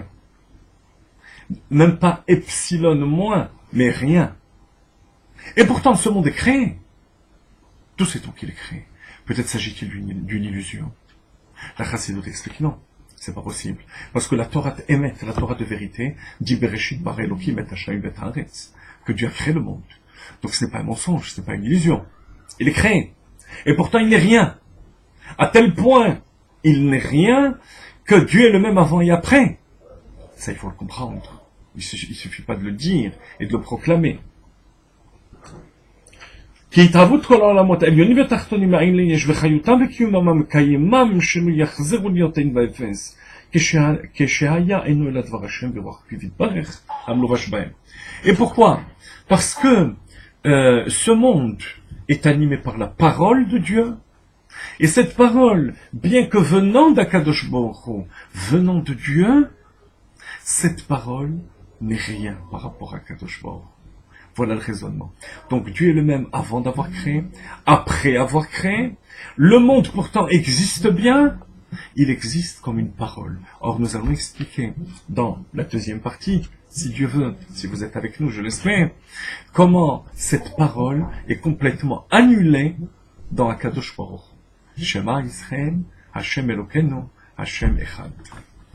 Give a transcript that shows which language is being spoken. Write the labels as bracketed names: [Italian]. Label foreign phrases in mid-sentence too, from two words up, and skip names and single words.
[French] Même pas epsilon moins, mais rien. Et pourtant ce monde est créé. D'où sait-on qu'il est créé? Peut-être s'agit-il d'une illusion. La Chassidut explique non. C'est pas possible. Parce que la Torah émet, la Torah de vérité, dit [Hebrew] בראשית ברא אלוקים את השם בית הארץ, [French] que Dieu a créé le monde. Donc ce n'est pas un mensonge, ce n'est pas une illusion. Il est créé. Et pourtant il n'est rien. À tel point, il n'est rien que Dieu est le même avant et après. Ça, il faut le comprendre. Il suffit pas de le dire et de le proclamer. [Hebrew] כי התהוות כל העולמות העליונים והתחתונים האלה יש וחיותם וקיומם המקיימם שלא יחזרו להיות אין ואפס כשהיה אינו אלא דבר השם ברוח פיו יתברך המלובש בהם. [French] Et pourquoi? Parce que ce monde est animé par la parole de Dieu, et cette parole, bien que venant d' [Hebrew] הקדוש ברוך הוא, [French] venant de Dieu, cette parole n'est rien par rapport à [Hebrew] הקדוש ברוך הוא. [French] Voilà le raisonnement. Donc Dieu est le même avant d'avoir créé, après avoir créé. Le monde pourtant existe bien, il existe comme une parole. Or nous allons expliquer dans la deuxième partie, si Dieu veut, si vous êtes avec nous, je l'espère, comment cette parole est complètement annulée dans [Hebrew] הקדוש ברוך הוא. שמע ישראל, השם אלוקינו, השם אחד.